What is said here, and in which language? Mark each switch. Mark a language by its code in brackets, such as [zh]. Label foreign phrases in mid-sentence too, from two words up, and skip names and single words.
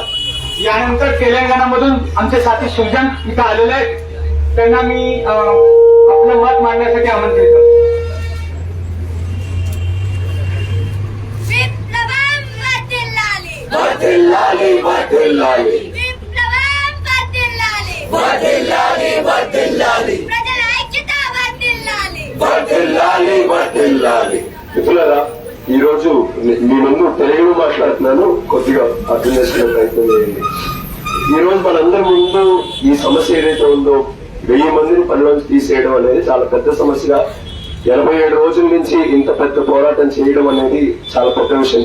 [mr] यानंतर तेलंगणामधून आमचे साथी सुजन इथं आलेले आहेत, त्यांना मी आपलं मत मांडण्यासाठी आमंत्रित करतो. [te] వర్ధిల్లాలి వర్ధిల్లాలి, విప్లవం వర్ధిల్లాలి, వర్ధిల్లాలి వర్ధిల్లాలి, ప్రజల ఐక్యత వర్ధిల్లాలి. వర్ధిల్లాలి వర్ధిల్లాలి. మిత్రులారా, ఈ రోజు మీ ముందు తెలుగులో మాట్లాడుతున్నాను, కొద్దిగా అర్థం చేసుకునే ప్రయత్నం చేయండి. ఈ రోజు మనందరి ముందు ఈ సమస్య ఏదైతే ఉందో 1000 మందిని పనిలోంచి తీసేయడం అనేది చాలా పెద్ద సమస్యగా, 87 రోజుల నుంచి ఇంత పెద్ద పోరాటం చేయడం అనేది చాలా పెద్ద విషయం.